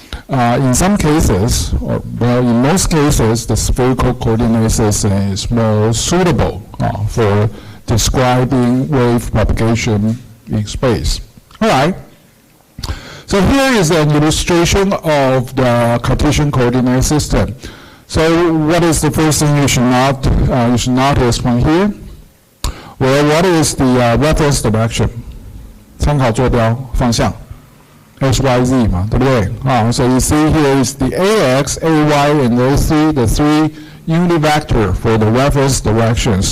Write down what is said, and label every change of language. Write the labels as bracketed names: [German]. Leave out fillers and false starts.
[English] In some cases, or well, in most cases, the spherical coordinate system is more suitable for describing wave propagation in space. All right. So here is an illustration of the Cartesian coordinate system. So what is the first thing you should not notice from here? Well, what is the reference direction? [Chinese] 参考坐标方向 X, Y, Z 嘛，对不对？ [English] So you see here is the AX, AY, and AC, the three unit vector for the reference direction.